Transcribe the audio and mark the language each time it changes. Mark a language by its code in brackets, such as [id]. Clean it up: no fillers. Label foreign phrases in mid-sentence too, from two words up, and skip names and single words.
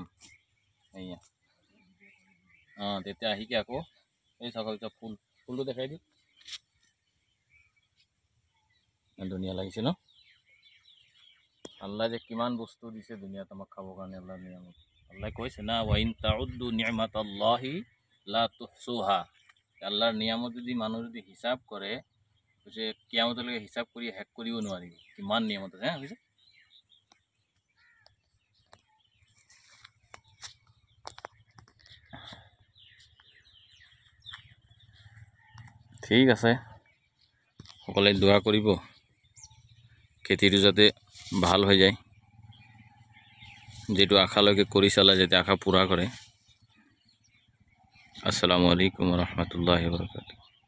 [as] এয়া তেতিয়া আহিকে আকৌ এই চাওক ফুলটো দেখাই দিওঁ। ধুনীয়া লাগিছে ন। আল্লাহ যে কিমান বস্তু দিছে দুনিয়াত আমাক খাবৰ কাৰণে। আল্লাহ নিয়ামত, আল্লাহ কৈছে না, [ar] وإن تعدوا نعمة الله لا تحصوها. [as] আল্লাহৰ নিয়ামত যদি মানুহ যদি হিচাপ কৰে, যে কিয়ামতলৈকে হিচাপ কৰি শেষ কৰিব নোৱাৰিব। কিমান নিয়ামত আছে বুজিছে। ঠিক আছে, সকলোৱে দোৱা কৰিব খেতিটো যাতে ভাল হৈ যায়। যেটো আশালৈকে কৰি চালে যাতে আশা পূৰা কৰে। [ar] السلام عليكم ورحمة الله وبركاته.